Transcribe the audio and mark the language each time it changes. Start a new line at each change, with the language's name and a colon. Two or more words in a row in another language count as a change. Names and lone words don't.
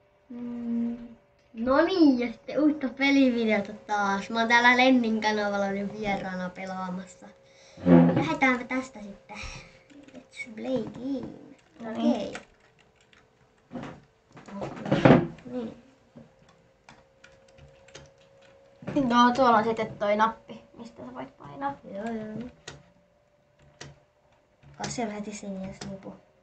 Finnish: No niin, ja sitten uutta pelivideota taas. Mä oon täällä Lennin kanavalla nyt vieraana pelaamassa. Lähdetäänpä tästä sitten.
English: Let's play game.
Finnish: Okei. Niin. No, tuolla on sitten toi nappi, mistä sä voit painaa. Joo. Siellä heti sinne nipu.